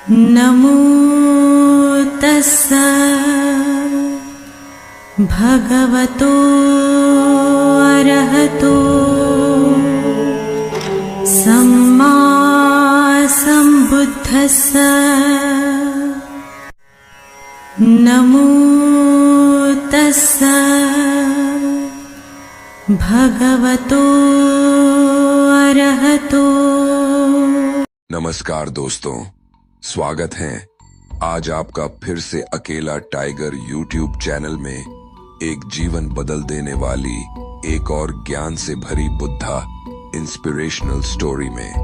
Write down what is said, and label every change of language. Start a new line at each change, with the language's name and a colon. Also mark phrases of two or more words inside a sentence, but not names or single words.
Pali: नमो तस्सा भगवतो अरहतो सम्मा सम्बुद्धस्सा। नमो तस्सा भगवतो अरहतो।
Hindi: नमस्कार दोस्तों, स्वागत है आज आपका फिर से अकेला टाइगर
English: YouTube channel
Hindi: में एक जीवन बदल देने वाली एक और ज्ञान से भरी
English: Buddha inspirational story
Hindi: में।